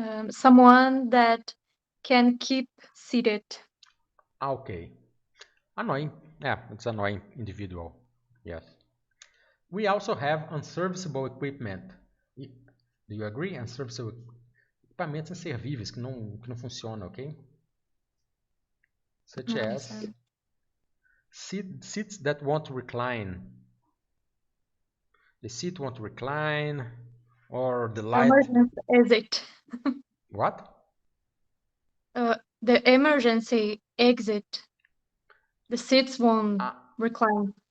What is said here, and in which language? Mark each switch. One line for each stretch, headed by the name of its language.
English: Someone that can keep seated. Okay. Annoying. Yeah, it's annoying individual. Yes. We also have unserviceable equipment. Do you agree?
Portuguese: Unserviceable equipamentos inservíveis que não funcionam, ok?
English: Such as seats that won't recline. The seat won't recline, or the light. Emergency exit. What? The emergency exit. The seats won't recline.